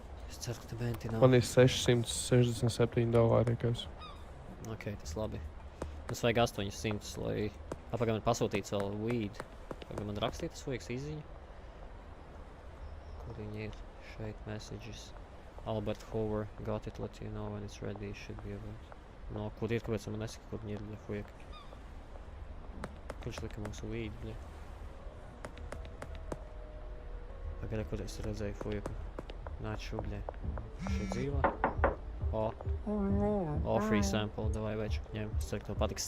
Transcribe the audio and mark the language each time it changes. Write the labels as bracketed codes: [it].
[lv] Es ceru, ka te benti nav. Man ir $667, kas. Ok, tas labi. Mums vajag 800, lai apakam ir pasūtīts vēl weed. Vai man rakstīt tas fujeks izziņu? Kur viņi ir? Šeit messages. [en] Albert Hoover, got it, let you know when it's ready, should be about. [lv] No, kur ir, kāpēc man nesaka, kur viņi ir, bļa, fujeki? Kurš lika mums weed, bļa? Pagadā, kur es redzēju fujeku? Nāc šo, bļa. Šeit dzīvā. O, free sample, davai, večuk ņem. Es ceru, ka tev patiks.